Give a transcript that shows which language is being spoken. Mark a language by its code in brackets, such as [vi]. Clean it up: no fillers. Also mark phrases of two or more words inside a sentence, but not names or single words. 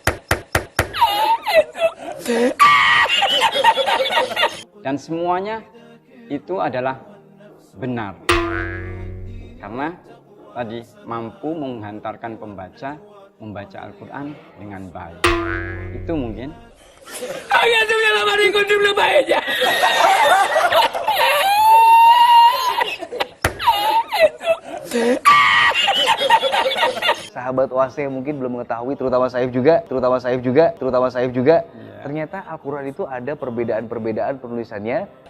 [id] Dan semuanya itu adalah benar. Karena tadi mampu menghantarkan pembaca membaca Al-Quran dengan baik. Itu mungkin. [es] Hágase la mano y encontré una paella. [id] Sahabat OAC mungkin belum mengetahui, terutama Saif juga. Ternyata Al-Quran itu ada perbedaan-perbedaan penulisannya.